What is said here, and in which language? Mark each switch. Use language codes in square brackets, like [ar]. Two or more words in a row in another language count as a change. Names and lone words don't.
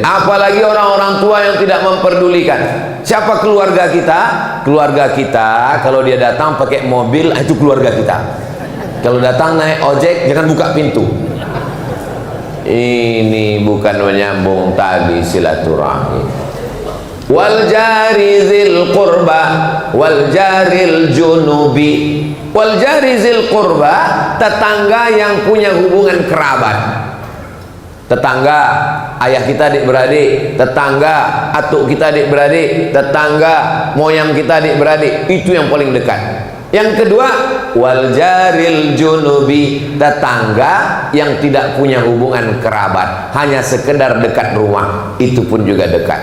[id] Apalagi orang-orang tua yang tidak memperdulikan. Siapa keluarga kita? Keluarga kita kalau dia datang pakai mobil, itu keluarga kita. Kalau datang naik ojek, jangan buka pintu. Ini bukan menyambung tali silaturahmi. [ar] والجار ذي القربى والجار الجنب. والجار ذي القربى, [id] tetangga yang punya hubungan kerabat. Tetangga ayah kita adik-beradik, tetangga atuk kita adik-beradik, tetangga moyang kita adik-beradik, itu yang paling dekat. Yang kedua, [ar] والجار الجنب, [id] tetangga yang tidak punya hubungan kerabat, hanya sekedar dekat rumah, itu pun juga dekat.